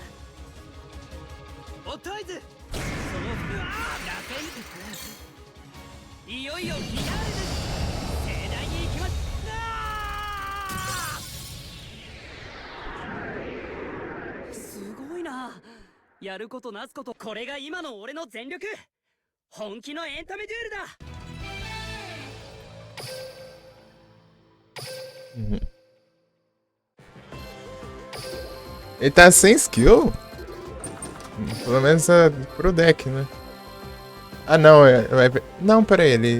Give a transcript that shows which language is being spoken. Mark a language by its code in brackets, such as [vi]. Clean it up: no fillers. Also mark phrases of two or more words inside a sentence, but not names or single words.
[ja] オットアイズそのうわラテンいよいよフィナーレです。盛大に行きます。すごいな。やることなすこと、これが今の俺の全力。本気のエンタメデュエルだ。 [pt] Ele tá sem skill? Pelo menos pro deck, né? Ah, não, não, peraí, ele...